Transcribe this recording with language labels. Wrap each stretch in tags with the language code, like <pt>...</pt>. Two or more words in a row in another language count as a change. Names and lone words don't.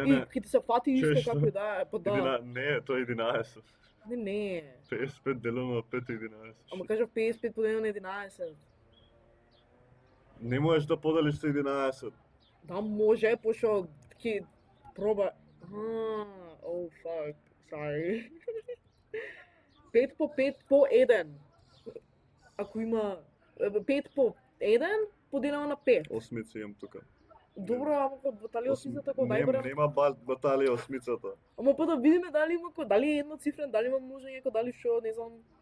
<mk>И ќе ти се фати исто Чеш, како и да, па да. Не, тоа е 11. Не. 55 делено на 5 е 11. Ама кажав 55 поделено на 11. Не можеш да поделиш со 11. Да може, пошто ќе проба.</mk> <en>Oh fuck, sorry.</en> <mk>5 по 5 по 1. Ако има 5 по 1 поделено на 5. Осмица имам тука. Добро, ама кога баталија осмицата кога најбарем. Нема баталија осмицата. Ама па да видиме дали има дали е едноцифрен, дали има множење, дали што, не знам.</mk>